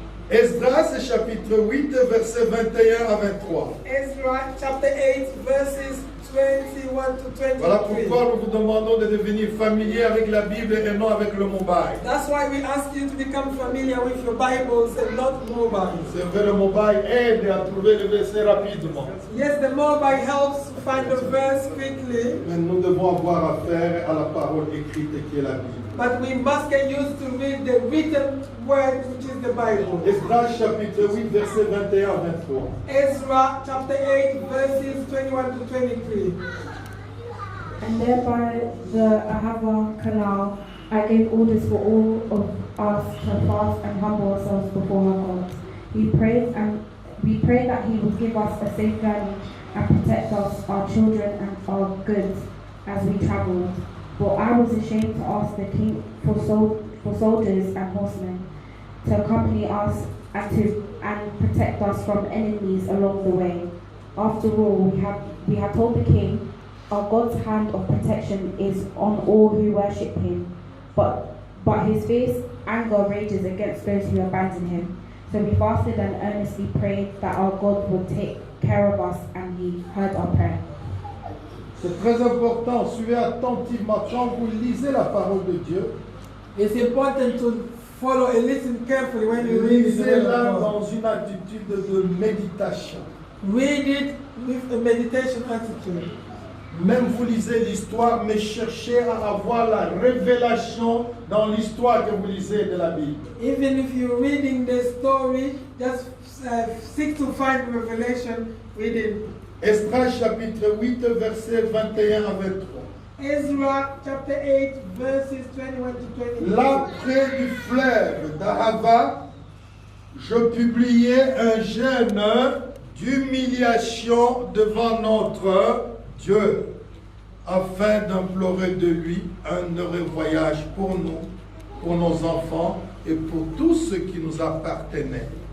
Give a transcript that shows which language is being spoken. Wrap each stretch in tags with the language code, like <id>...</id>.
<fr>Esdras chapitre 8, versets 21 à 23.</fr> <en>Ezra chapter 8 verses 21 to 23.</en> <fr>Voilà pourquoi nous vous demandons de devenir familier avec la Bible et non avec le mobile.</fr> <en>That's why we ask you to become familiar with your Bibles and not mobiles.</en> <fr>C'est vrai, le mobile aide à trouver le verset rapidement.</fr> <en>Yes, the mobile helps find the verse quickly,</en> <fr>Mais nous devons avoir affaire à la parole écrite qui est la Bible.</fr> <en>but we must get used to read the written word, which is the Bible.</en> <fr>Esdras chapitre 8, versets 21 à 23.</fr> <en>Ezra chapter 8 verses 21 to 23. And there by the Ahava canal, I gave orders for all of us to fast and humble ourselves before our God. We prayed that He would give us a safe journey and protect us, our children, and our goods as we travelled. But I was ashamed to ask the king for soldiers and horsemen to accompany us and protect us from enemies along the way. After all, we have told the king, our God's hand of protection is on all who worship Him, but His fierce anger rages against those who abandon Him. So we fasted and earnestly prayed that our God would take care of us, and He heard our prayer.</en> <fr>C'est très important, suivez attentivement quand vous lisez la parole de Dieu.</fr> <en>It's important to follow and listen carefully when you read the word</en> <fr>Lisez-la</fr> <en>of God.</en> <fr>dans une attitude de méditation.</fr> <en>Read it with a meditation attitude.</en> <fr>Même vous lisez l'histoire, mais cherchez à avoir la révélation dans l'histoire que vous lisez de la Bible.</fr> <en>Even if you're reading the story, just seek to find revelation within.</en> <fr>Esdras chapitre 8, versets 21 à 23.</fr> <en>Ezra chapter 8 verses 21 to 23.</en> <fr>Là, près du fleuve d'Ahava, je publiai un jeûne d'humiliation devant notre Dieu, afin d'implorer de lui un heureux voyage pour nous, pour nos enfants et pour tous ceux qui nous appartenaient.</fr>